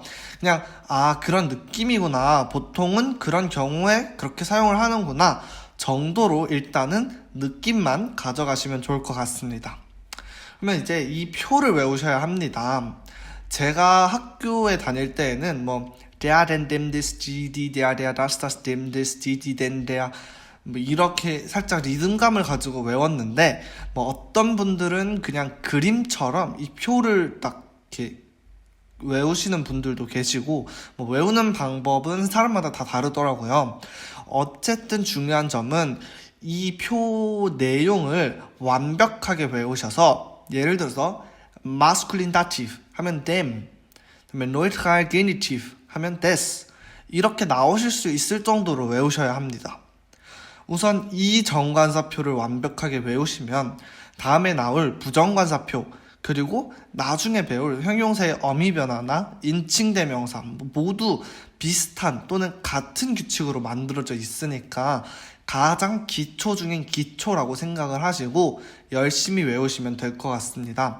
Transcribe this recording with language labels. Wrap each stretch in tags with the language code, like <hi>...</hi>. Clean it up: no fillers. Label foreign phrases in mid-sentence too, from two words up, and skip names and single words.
<ko>그냥 그런 느낌이구나, 보통은 그런 경우에 그렇게 사용을 하는구나 정도로 일단은 느낌만 가져가시면 좋을 것 같습니다. 그러면 이제 이 표를 외우셔야 합니다. 제가 학교에 다닐 때에는 뭐</ko> <de>der, den, dem, des, die, der, das, dem, des, die, den, der</de> <ko>뭐 이렇게 살짝 리듬감을 가지고 외웠는데 뭐 어떤 분들은 그냥 그림처럼 이 표를 딱 이렇게 외우시는 분들도 계시고 뭐 외우는 방법은 사람마다 다 다르더라고요. 어쨌든 중요한 점은 이 표 내용을 완벽하게 외우셔서 예를 들어서</ko> <en>masculine dative</en> <ko>하면 them, 그다음에</ko> <en>neutral genitive</en> <ko>하면 des 이렇게 나오실 수 있을 정도로 외우셔야 합니다. 우선 이 정관사표를 완벽하게 외우시면 다음에 나올 부정관사표 그리고 나중에 배울 형용사의 어미변화나 인칭대명사 모두 비슷한 또는 같은 규칙으로 만들어져 있으니까 가장 기초 중인 기초라고 생각을 하시고 열심히 외우시면 될 것 같습니다.</ko>